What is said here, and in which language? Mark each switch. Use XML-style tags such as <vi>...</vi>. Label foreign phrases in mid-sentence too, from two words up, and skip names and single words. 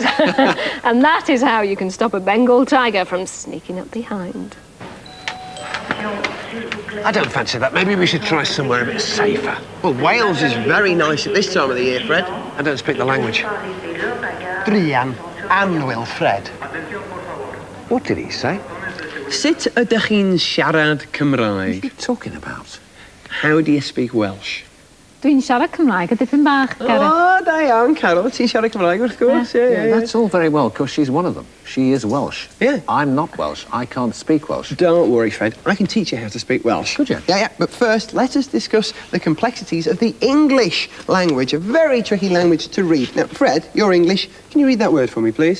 <en>And that is how you can stop a Bengal tiger from sneaking up behind. I don't fancy that. Maybe we should try somewhere a bit safer. Well, Wales is very nice at this time of the year, Fred. I don't speak the language. Drian and Wilfred. What did he say?</en> <cy>Sut ydych chi'n siarad Cymraeg?</cy> <en>What are you talking about? how do you speak Welsh?</en> <cy>Dwi'n siarad Cymraeg a dipyn bach, Gareth. Oh, da iawn, Carol. Ti'n siarad Cymraeg, wrth gwrs.</cy> <en>Yeah. That's all very well, because she's one of them. She is Welsh. Yeah. I'm not Welsh. I can't speak Welsh. Don't worry, Fred. I can teach you how to speak Welsh. Could you? Yeah. But first, let us discuss the complexities of the English language, a very tricky language to read. Now, Fred, you're English. Can you read that word for me, please?</en>